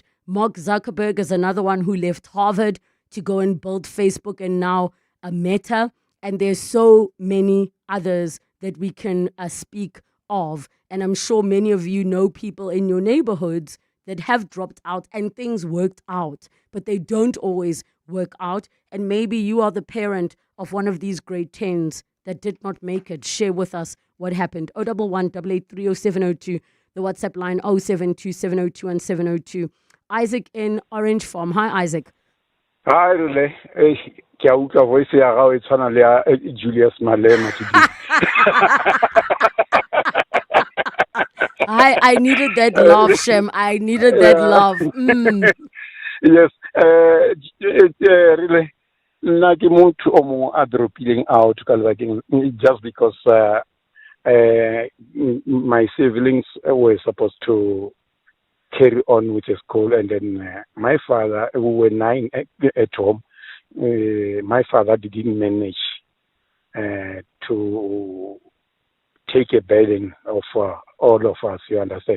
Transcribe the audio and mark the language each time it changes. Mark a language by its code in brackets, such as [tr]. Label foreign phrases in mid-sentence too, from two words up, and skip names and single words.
[en] Mark Zuckerberg is another one who left Harvard to go and build Facebook and now a Meta, and there's so many others that we can speak of, and I'm sure many of you know people in your neighborhoods that have dropped out and things worked out, but they don't always work out, and maybe you are the parent of one of these grade 10s that did not make it. Share with us what happened. 011 8830702, the WhatsApp line 0727021702. Isaac in Orange Farm. Hi, Isaac. Hi, Rele. [tn] Ke a utlwa voice ya gago e tshwana le ya Julius Malema today. [en] I needed that love, Shem. I needed that love. Yes. Really, [tn] nna ke motho o mongwe a [en] dropping out just because my siblings were supposed to carry on with the school, and then my father, we were 9 at home. My father didn't manage to take a burden of all of us, you understand?